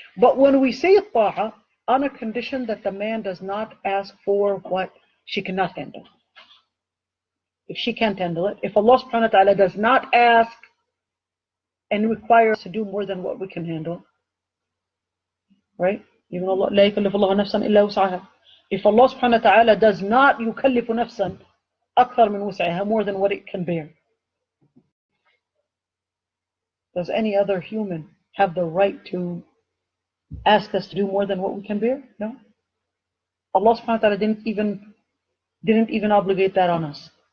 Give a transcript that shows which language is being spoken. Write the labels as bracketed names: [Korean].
[English] But when we say الطاعة, on a condition that the man does not ask for what she cannot handle. If she can't handle it, if Allah subhanahu wa ta'ala does not ask and require us to do more than what we can handle, right? Even Allah, [Arabic] لا يكلف الله نفسا إلا وسعها. [English] If Allah subhanahu wa ta'ala does not [Arabic] يكلف نفسا أكثر من وسعها, [English] more than what it can bear, does any other human have the right to ask us to do more than what we can bear? No. Allah subhanahu wa ta'ala didn't even obligate that on us.